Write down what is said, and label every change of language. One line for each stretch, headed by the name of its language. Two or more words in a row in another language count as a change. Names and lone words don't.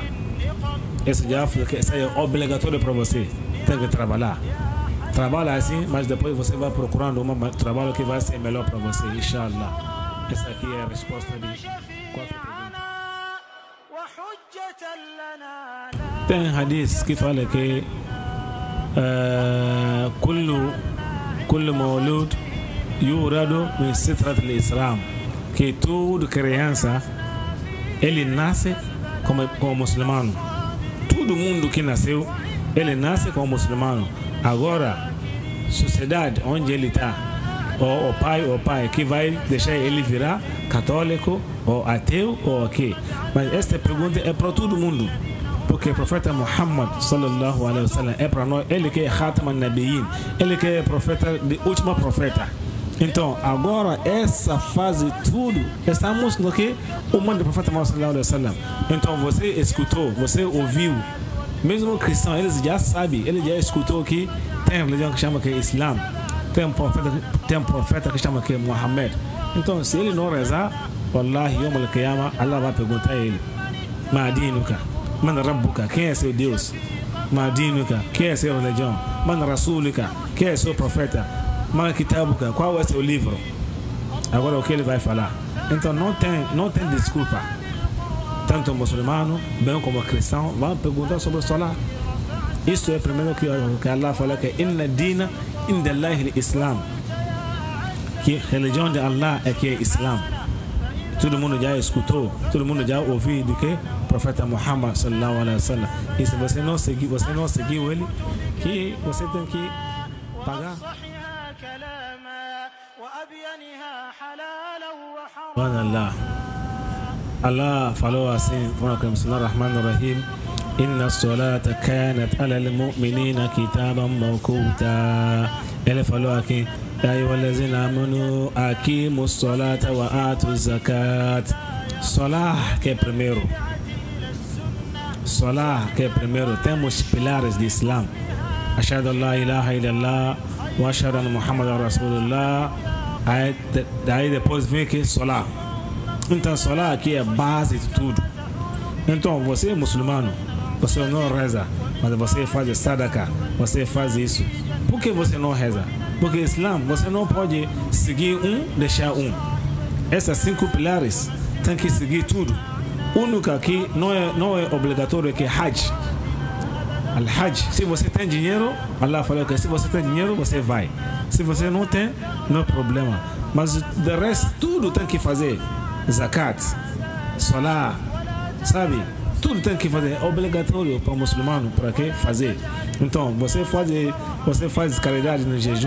Portuguese: Esse é obrigatório para você. Tem que trabalhar. Trabalha assim, mas depois você vai procurando um trabalho que vai ser melhor para você, inshallah. Essa aqui é a resposta de 4 perguntas. Tem hadith que fala que
Arabic: كل مولود يولد من سترة الإسلام,
Portuguese: que toda criança ele nasce como muçulmano. Todo mundo que nasceu, ele nasce como muçulmano. Agora, sociedade onde ele está, ou o pai que vai deixar ele virar católico, ou ateu, ou o quê? Mas esta pergunta é para todo mundo. Porque o profeta Muhammad
Arabic: صلى الله عليه وسلم
Portuguese: é para nós, ele que é
Arabic: خاتم النبيين,
Portuguese: ele que é profeta de último profeta. Então, agora, essa fase tudo, estamos no que? O mundo do profeta Muhammad
Arabic: صلى الله عليه وسلم.
Portuguese: Então, você escutou, você ouviu, mesmo o cristão, eles já sabem, ele já escutou que tem religião que chama que é Islam, tem um profeta que chama que é Muhammad. Então, se ele não rezar,
Arabic: والله يوم القيامة,
Portuguese: Allah vai perguntar a ele:
Arabic: ما دينك من ربك,
Portuguese: quem é seu Deus? Madinuka, quem é sua religião?
Arabic: من رسولك,
Portuguese: quem é seu profeta?
Arabic: من كتابك,
Portuguese: qual é seu livro? Agora o que ele vai falar? Então não tem desculpa. Tanto muçulmano, bem como cristão, vão perguntar sobre o Salah. Isso é primeiro que Allah fala que
Arabic: إن الدين عند الله الإسلام,
Portuguese: que a religião de Allah é que é Islam. Todo mundo já escutou, todo mundo já ouviu do que o profeta Muhammad
Arabic: صلى الله عليه وسلم.
Portuguese: E se você não seguiu ele, que você tem que pagar. Allah falou assim,
Arabic: بسم الله الرحمن الرحيم إن الصلاة كانت على المؤمنين كتابا موقوتا.
Portuguese: Ele falou aqui:
Arabic: يا أيها الذين آمنوا أقيموا الصلاة وآتوا الزكاة.
Portuguese: Salah que é primeiro. Salah que é primeiro. Temos pilares de Islam:
Arabic: أشهد أن لا إله إلا الله وأشهد أن محمدا رسول الله.
Portuguese: Daí depois vem que Salah. Então Salah aqui é a base de tudo. Então você é muçulmano, você não reza, mas você faz sadaka, você faz isso. Por que você não reza? Porque Islam, você não pode seguir deixar Essas 5 pilares tem que seguir tudo. O único que não é obrigatório é que Hajj. Al-Hajj, se você tem dinheiro, Allah falou que se você tem dinheiro, você vai. Se você não tem, não é problema. Mas de resto, tudo tem que fazer. Zakat, Salah, sabe? Tudo tem que fazer. É obrigatório para o muçulmano, para que fazer. Então, você faz caridade no jejum.